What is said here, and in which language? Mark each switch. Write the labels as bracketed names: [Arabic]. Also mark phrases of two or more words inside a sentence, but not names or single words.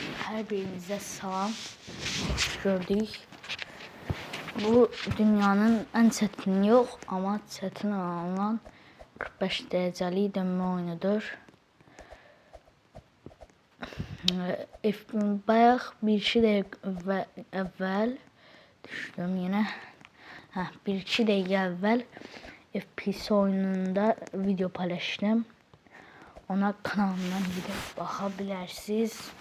[Turkish] Her birinize salam. Gördük. Bu dünyanın en çetin yok ama çetin olan 45 dereceli dönme oyunudur. [Azerbaijani] Bayaq bir-iki dəqiqə əvvəl düşdüm yine. Bir-iki dəqiqə əvvəl FPS oyununda video paylaşdım. [Turkish] Ona kanalımdan gidip bakabilirsiniz.